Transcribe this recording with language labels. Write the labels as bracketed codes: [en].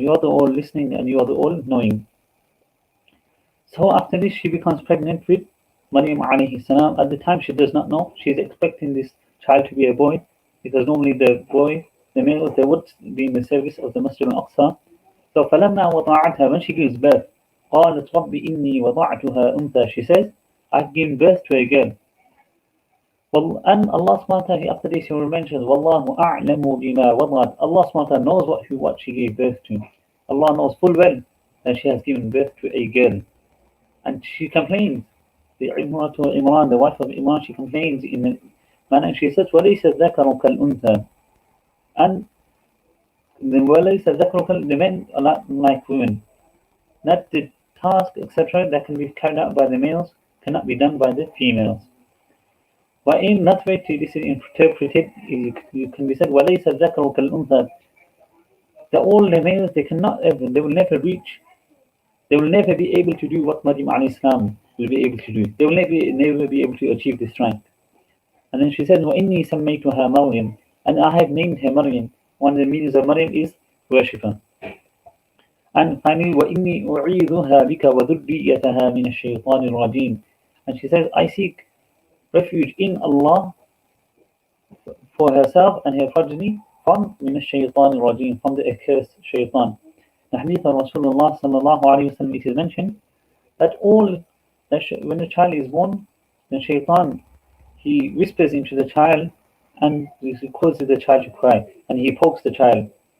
[en] You are the all listening and you are the all knowing. So after this, she becomes pregnant with Maryam alayhi salam. At the time, she does not know. She is expecting this child to be a boy, because normally the males, they would be in the service of the Masjid al-Aqsa. So [ar] فَلَمَّا وَضَعَتْهَا, [en] when she gives birth, [ar] قَالَتْ رَبِّ إِنِّي وَضَعْتُهَا أُنْثَى. [en] She says, I've given birth to a girl. And Allah subhanahu wa ta'ala, after this, He mentions, [ar] وَاللَّهُ أَعْلَمُ بِمَا وَضَعَتْ. [en] Allah subhanahu wa ta'ala knows what she gave birth to. Allah knows full well that she has given birth to a girl. And she complains, the Imran, the wife of Imran, she complains in the manner, she says, [ar] وَلَيْسَ الذَّكَرُ كَالْأُنْثَى. [en] And the men are not like women. That the task, etc., that can be carried out by the males cannot be done by the females. But in that way, this is interpreted, it can be said, [ar] وَلَيْسَ الذَّكَرُ كَالْأُنْثَى. [en] That all the males, they will never reach, they will never be able to do what Maryam alayhi salam will be able to do. They will never be able to achieve this rank. And then she says, [ar] وَإِنِّي سَمَّيْتُهَا مَرْيَمْ. [en] And I have named her Maryam. One of the meanings of Maryam is worshipper. And finally, [ar] وَإِنِّي أُعِيذُهَا بِكَ وَذُرِّيَّتَهَا مِنَ الشَّيْطَانِ الرَّجِيمِ. [en] And she says, I seek refuge in Allah for herself and her progeny from [ar] مِنَ الشَّيْطَانِ الرَّجِيمِ, [en] from the accursed shaitan. The hadith of Rasulullah sallallahu alayhi wa sallam, it is mentioned that when the child is born, the shaitan, he whispers into the child and he causes the child to cry, and he pokes the child.